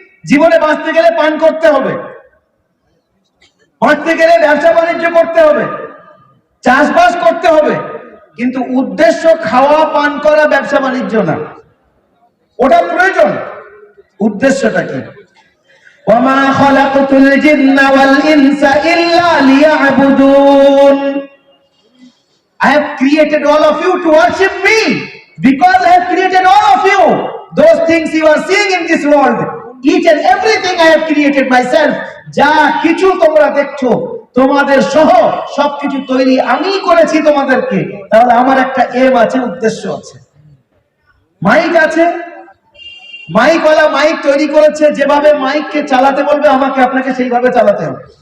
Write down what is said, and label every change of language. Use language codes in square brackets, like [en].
[bn] জীবনে বাঁচতে গেলে পান করতে হবে, বাঁচতে গেলে ব্যবসা বাণিজ্য করতে হবে, চাষবাস করতে হবে। কিন্তু উদ্দেশ্য খাওয়া, পান করা, ব্যবসা বাণিজ্য না, ওটা প্রয়োজন। উদ্দেশ্যটা কি? [ar] ওয়ামা খালাকতুল জিন্না ওয়াল ইনসা ইল্লা লিয়াবুদুন। [en] I have created all of you to worship me because I have created all of you. Those things you are seeing in this world, each and everything I have created myself. [bn] যা কিছু তোমরা দেখছো তোমাদের সহ সবকিছু তৈরি আমি করেছি তোমাদেরকে। তাহলে আমার একটা এম আছে, উদ্দেশ্য আছে। মাইক আছে, মাইকওয়ালা মাইক তৈরি করেছে, যেভাবে মাইককে চালাতে বলবে আমাকে আপনাকে সেইভাবে চালাতে হবে।